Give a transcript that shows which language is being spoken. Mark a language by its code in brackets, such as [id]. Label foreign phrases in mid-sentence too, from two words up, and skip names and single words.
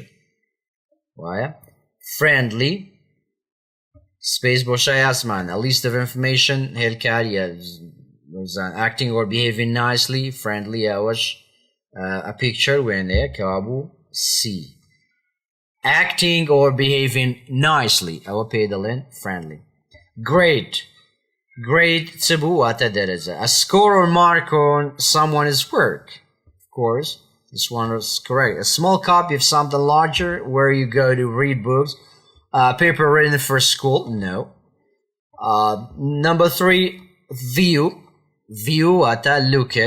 [ckb] وایە [en] friendly space [ckb] بۆشای ئاسمان, [en] a list of information هێلکاریە acting or behaving nicely, friendly ئەوەش a picture [ckb] وێنەیە کەوا بوو [en] C. Acting or behaving nicely [ckb] ئەوە پێ دەڵێن [en] friendly. [ckb] Grade چ بوو واتە دەرەجە. [en] A score or mark on someone's work. Of course, this one is correct. A small copy of something larger where you go to read books. Paper written for school. No. Number 3, view wata look at.